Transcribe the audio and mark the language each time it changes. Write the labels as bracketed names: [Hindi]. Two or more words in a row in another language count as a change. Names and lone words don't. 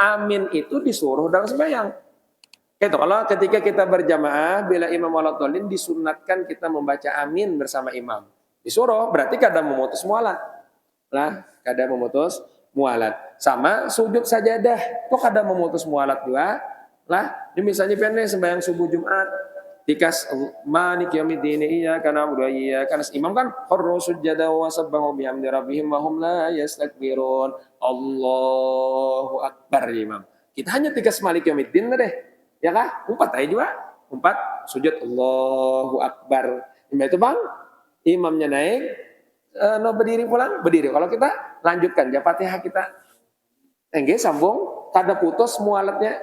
[Banjar] Amin itu disuruh dalam sembahyang. Itu kalau ketika kita berjamaah bila imam waladhdallin disunatkan kita membaca amin bersama imam. Disuruh berarti kada memutus mualat. Lah, kada memutus mualat. Sama sujud sajadah, kok kada memutus mualat juga. Lah, ini misalnya pendek sembahyang subuh Jumat, dikas [Arabic] مالك يوم الدين إياك نعبد وإياك نستعين. [Banjar] Imam kan [Arabic] خروا سجدا وسبحوا بحمد ربهم وهم لا يستكبرون. الله أكبر imam. [Banjar] Kita hanya tikas [Arabic] مالك يوم الدين [Banjar] deh. Ya kah? Umpat aja juga. Umpat sujud [Arabic] الله أكبر. [Banjar] Itu bang, imamnya naik, no berdiri pulang, berdiri. Kalau kita lanjutkan ya Fatihah kita. Enggak sambung, kada putus mualatnya.